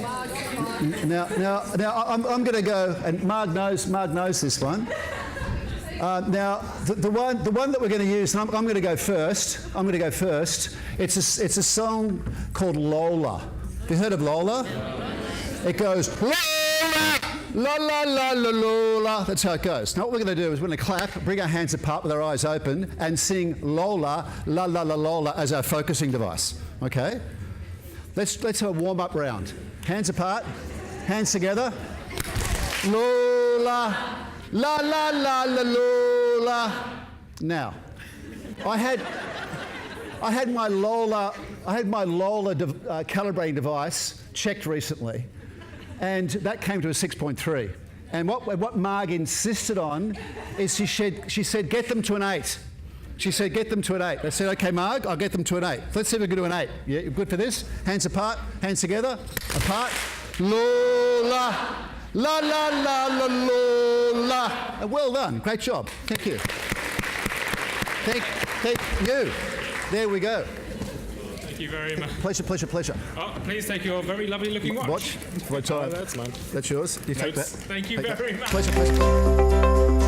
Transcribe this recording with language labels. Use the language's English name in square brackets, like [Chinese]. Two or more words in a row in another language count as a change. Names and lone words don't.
[English] Now I'm going to go, and Marg knows this one. Now, the one that we're going to use, and I'm going to go first. It's a song called Lola. Have you heard of Lola? It goes, Lola, la la la la Lola. That's how it goes. Now what we're going to do is we're going to clap, bring our hands apart with our eyes open, and sing Lola, la la la Lola as our focusing device. Okay? Let's have a warm-up round. Hands apart, hands together. Lola. La la la la Lola. Now, I had my Lola calibrating device checked recently, and that came to a 6.3. And what Marg insisted on is she said get them to an 8. She said get them to an 8. I said okay, Marg, I'll get them to an 8. Let's see if we can do an 8. Yeah, you good for this? Hands apart, hands together, apart. Lola. La la la la Lola. Well done. Great job. Thank you. Thank you. There we go. Thank you very much. Pleasure. Oh, please take your very lovely looking watch. Watch. Oh, that's mine. That's yours. You take that. Thank you very much. Pleasure.